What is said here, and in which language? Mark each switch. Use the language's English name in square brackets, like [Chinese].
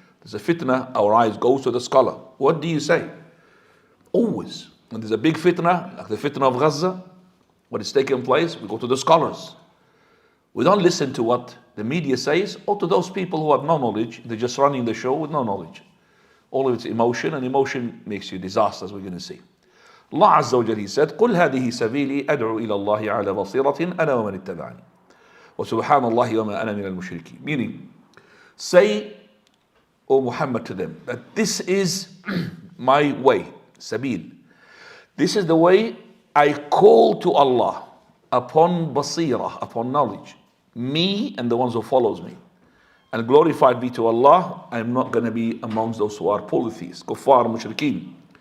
[English] There's a fitna, our eyes go to the scholar. What do you say? Always. When there's a big fitna, like the fitna of Gaza, what is taking place, we go to the scholars. We don't listen to what the media says or to those people who have no knowledge. They're just running the show with no knowledge. All of it's emotion, and emotion makes you disaster, as we're going to see. [Arabic] Allah Azza wa Jalla, He said, قُلْ هَذِهِ سَبِيلِي أَدْعُو إِلَى اللَّهِ عَلَى بَصِيرَةٍ أَنَا وَمَنِ اتَّبَعَنِي وَسُبْحَانَ اللَّهِ وَمَا أَنَا مِنَ الْمُشْرِكِينَ. [English] Meaning, say, O Muhammad, to them, that this is my way, sabil. This is the way I call to Allah upon basira, upon knowledge. Me and the ones who follows me. And glorified be to Allah, I'm not going to be amongst those who are polytheists, kuffar, mushrikeen.